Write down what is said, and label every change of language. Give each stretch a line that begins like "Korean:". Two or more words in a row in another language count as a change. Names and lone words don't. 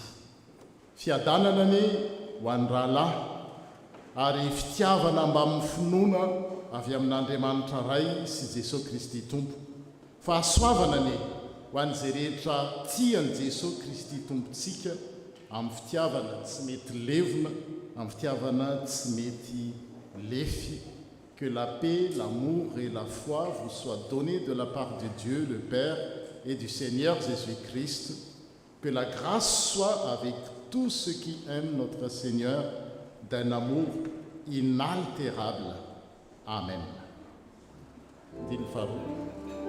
Malagasy: Fiadanana ny ho an'ny rahalahy ary fitiavana mba amin'ny finoana avy amin'Andriamanitra ray sy Jesosy Kristy tompo. Fahasoavana ny ho an'izay rehetra tian'i Jesosy Kristy tompontsika amin'ny fitiavana tsy mety levona, amin'ny fitiavana tsy mety lefy
French: Que la paix, l'amour et la foi vous soient donnés de la part de Dieu, le Père, et du Seigneur Jésus-Christ. Que la grâce soit avec tous ceux qui aiment notre Seigneur d'un amour inaltérable. Amen. Dilfaru.